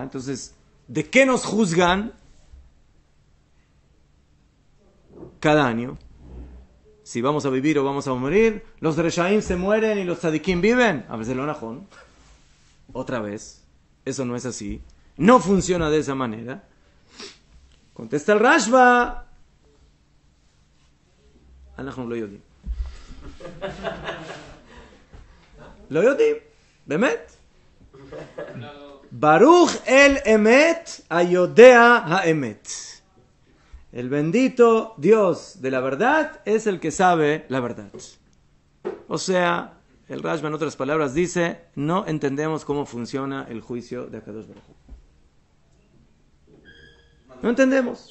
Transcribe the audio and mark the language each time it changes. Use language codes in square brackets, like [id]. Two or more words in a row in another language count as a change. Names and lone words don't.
[es] Entonces, ¿de qué nos juzgan cada año? Si vamos a vivir o vamos a morir. Los Reshaim se mueren y los Tzadikim viven. A veces [he] לא נכון. [es] Otra vez. Eso no es así. No funciona de esa manera. Contesta el Rashba. [he] אנחנו לא יודעים. לא יודעים. באמת? ברוך אל אמת היודע האמת. [es] El bendito Dios de la verdad es el que sabe la verdad. O sea, el Rashba en otras palabras dice, no entendemos cómo funciona el juicio de [he] הקדוש ברוך הוא. [es] No entendemos.